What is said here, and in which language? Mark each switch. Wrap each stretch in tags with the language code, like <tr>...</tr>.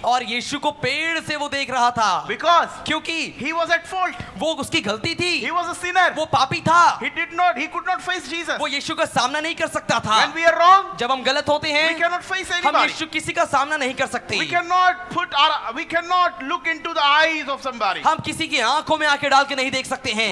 <hi>और यीशु को पेड़ से वो देख रहा था,</hi> <en>Because</en> <hi>क्योंकि</hi> <en>he was at fault.</en> <hi>वो उसकी गलती थी,</hi> <en>He was a sinner.</en> <hi>वो पापी था,</hi> <en>He could not face Jesus.</en> <hi>वो यीशु का सामना नहीं कर सकता था।</hi> <en>When we are wrong,</en> <hi>जब हम गलत होते</hi> <en>we</en> <hi>हैं</hi> <en>cannot face</en> <hi>हम</hi> <en>anybody.</en> <hi>यीशु किसी का सामना नहीं कर सकते।</hi> <en>We cannot look into the eyes of somebody.</en> <hi>हम किसी की आंखों में आंखें डाल के नहीं देख सकते हैं।</hi>